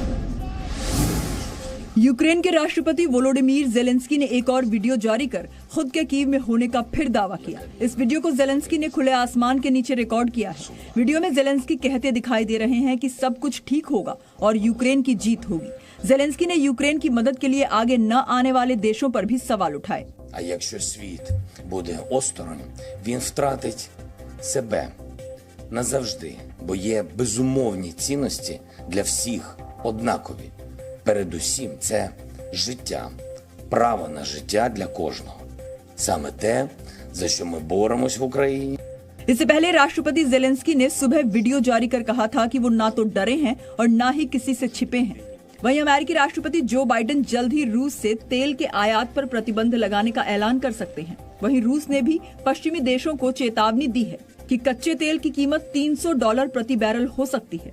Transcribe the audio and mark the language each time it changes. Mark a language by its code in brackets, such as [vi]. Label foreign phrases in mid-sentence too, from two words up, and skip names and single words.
[hi] यूक्रेन के राष्ट्रपति वोलोडिमीर जेलेंस्की ने एक और वीडियो जारी कर खुद के कीव में होने का फिर दावा किया। इस वीडियो को जेलेंस्की ने खुले आसमान के नीचे रिकॉर्ड किया है। वीडियो में जेलेंस्की कहते दिखाई दे रहे हैं कि सब कुछ ठीक होगा और यूक्रेन की जीत होगी। जेलेंस्की ने यूक्रेन की मदद के लिए आगे न आने वाले देशों पर भी सवाल उठाए। [uk] А якщо світ буде осторонь, він втратить себе назавжди, бо є безумовні цінності для всіх однакові. Передусім, це життя, право на життя для кожного. Саме те, за що ми боремось в Україні. [hi] इससे पहले राष्ट्रपति जेलेंस्की ने सुबह वीडियो जारी कर कहा था कि वो ना तो डरे हैं और ना ही किसी से छिपे हैं। वहीं अमेरिकी राष्ट्रपति जो बाइडेन जल्द ही रूस से तेल के आयात पर प्रतिबंध लगाने का ऐलान कर सकते हैं। वहीं रूस ने भी पश्चिमी देशों को चेतावनी दी है कि कच्चे तेल की कीमत $300 प्रति बैरल हो सकती है।